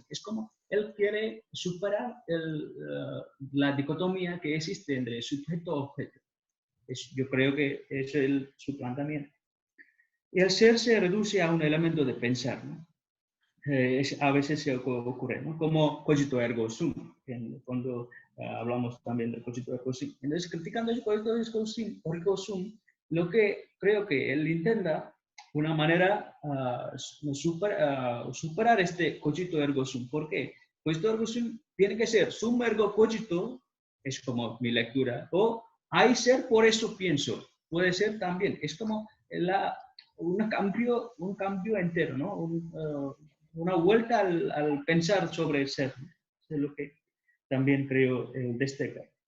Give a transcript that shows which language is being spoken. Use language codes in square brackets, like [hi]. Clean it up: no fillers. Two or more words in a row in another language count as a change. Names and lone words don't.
[es] Es como él quiere superar la dicotomía que existe entre sujeto y objeto. Yo creo que es su planteamiento. Y el ser se reduce a un elemento de pensar, ¿no? A veces se ocurre, ¿no? Como [la] cogito ergo sum, [es] cuando hablamos también del [la] cogito ergo sum. [es] Entonces, criticando el [la] cogito ergo sum, [es] lo que creo que él intenta una manera superar este [la] cogito ergo sum. [es] ¿Por qué? [la] Cogito ergo sum [es] tiene que ser [la] sum ergo cogito, [es] es como mi lectura, o hay ser, por eso pienso. Puede ser también. Es como un cambio entero, ¿no? Una vuelta al pensar sobre el ser. Es lo que también creo destaca.